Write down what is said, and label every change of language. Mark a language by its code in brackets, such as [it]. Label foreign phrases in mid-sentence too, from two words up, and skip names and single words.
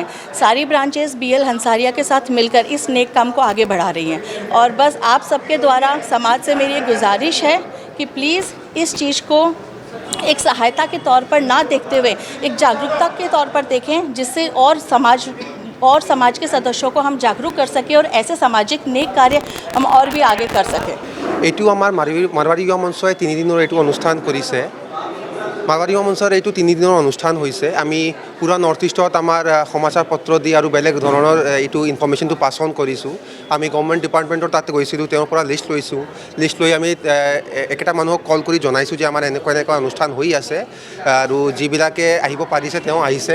[hi] सारी ब्रांचेस BL हंसारिया के साथ मिलकर इस नेक काम को आगे बढ़ा रही हैं और बस आप सबके द्वारा समाज से मेरी गुजारिश है कि प्लीज़ इस चीज़ को एक सहायता के तौर पर ना देखते हुए एक जागरूकता के तौर पर देखें, जिससे और समाज के सदस्यों को हम जागरूक कर सकें और ऐसे सामाजिक नेक कार्य हम और भी आगे कर सकें। [as] এইটো আমাৰ মাৰৱাৰী युवा মঞ্চই 3 দিনৰ এইটো অনুষ্ঠান কৰিছে। মাৰৱাৰী युवा মঞ্চৰ এইটো 3 দিনৰ অনুষ্ঠান হৈছে। আমি পুৰা নৰ্থ ইষ্টত আমাৰ সমাচাৰ পত্ৰ দি আৰু বেলেগ ধৰণৰ এইটো ইনফৰমেশ্যনটো [en] pass on [as] কৰিছোঁ। আমি [en] government department [as] তাতে গৈছিলোঁ, তেওঁৰ পৰা লিষ্ট লৈছোঁ। লিষ্ট লৈ আমি একেটা মানুহক কল কৰি জনাইছোঁ যে আমাৰ এনেকুৱা অনুষ্ঠান হৈ আছে আৰু যিবিলাকে আহিব পাৰিছে তেওঁ আহিছে।